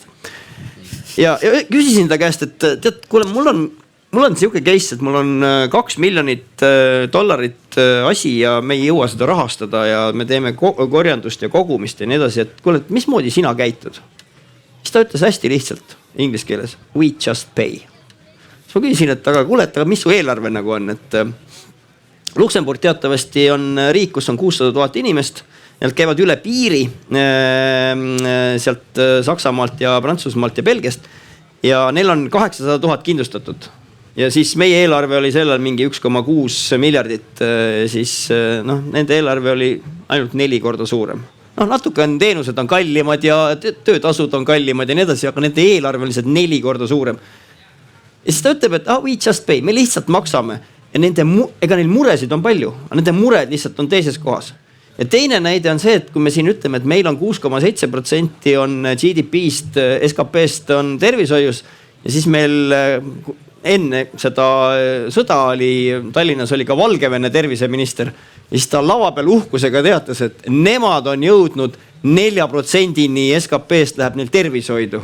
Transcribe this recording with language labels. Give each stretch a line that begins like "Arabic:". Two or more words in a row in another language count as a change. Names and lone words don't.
Estonian: Ja küsisin ta käest, et tead, kuule, mul on siuke case, et mul on $2 miljonit asi ja me ei jõua seda rahastada ja me teeme korjandust ja kogumist ja nii edasi, et kuule, et mismoodi sina käitud? Siis ta ütles hästi lihtsalt inglise keeles,
English: we just pay.
Estonian: Siis ma küsisin, et aga kuule, et mis su eelarve nagu on, et Luksemburg teatavasti on riik, kus on 600 000 inimest, nad käivad üle piiri sealt Saksamaalt ja Prantsusmaalt ja Belgiast ja neil on 800 000 kindlustatud. Ja siis meie eelarve oli sellel mingi 1,6 miljardit, siis nende eelarve oli ainult 4 korda suurem. Natuke on teenused on kallimad ja töötasud on kallimad ja nii edasi, aga nende eelarve on lihtsalt 4 korda suurem. Ja siis ta ütleb, et
English: we just pay,
Estonian: me lihtsalt maksame ja ega neil muresid on palju, aga nende mured lihtsalt on teises kohas. Ja teine näide on see, et kui me siin ütleme, et meil on 6,7% on GDP-st, SKP-st on tervishoius ja siis meil enne seda sõda oli, Tallinnas oli ka Valgevene terviseminister ja siis ta lava peal uhkusega teatas, et nemad on jõudnud 4%-ni SKP-st läheb neil tervishoidu.